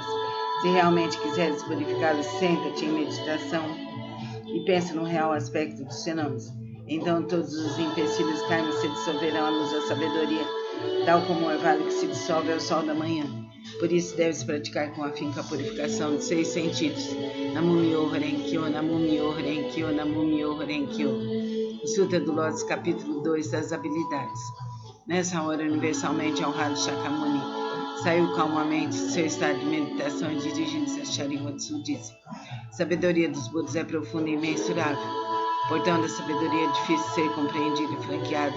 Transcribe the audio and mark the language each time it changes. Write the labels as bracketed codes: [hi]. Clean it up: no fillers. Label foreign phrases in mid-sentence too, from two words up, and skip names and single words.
[pt] Se realmente quiseres purificá-los, senta-te em meditação e pensa no real aspecto dos fenômenos. Então todos os empecilhos kármicos se dissolverão à luz da sabedoria, tal como o orvalho que se dissolve ao sol da manhã. Por isso deves praticar com afinco a purificação de 6 sentidos. [ja] Namo Myo Horen Kyo, Namo Myo Horen Kyo, Namo Myo Horen Kyo. [pt] O Sutra do Lótus, capítulo 2 das habilidades. Nessa hora, universalmente honrado Shakyamuni saiu calmamente de seu estado de meditação e dirigindo-se a Shariwatsu disse: sabedoria dos Budas é profunda e imensurável. Portanto, a sabedoria é difícil de ser compreendida e franqueada.